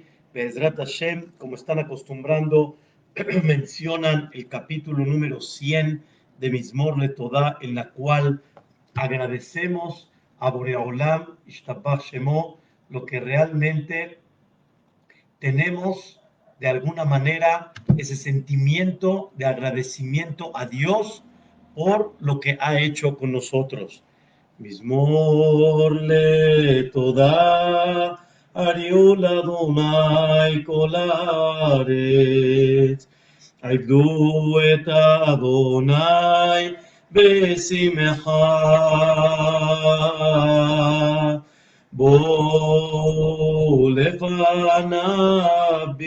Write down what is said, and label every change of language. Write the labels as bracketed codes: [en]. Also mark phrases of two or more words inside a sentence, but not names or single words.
[he] בעזרת השם, [es] como están acostumbrando, mencionan el capítulo número 100 de Mizmor LeTodá, en la cual agradecemos a Boreolam, [he] ישתבח שמו, [es] lo que realmente tenemos de alguna manera, ese sentimiento de agradecimiento a Dios por lo que ha hecho con nosotros. [he] מזמור לתודה הריעו לאדוני כל הארץ, עבדו את אדוני בשמחה, בואו לפניו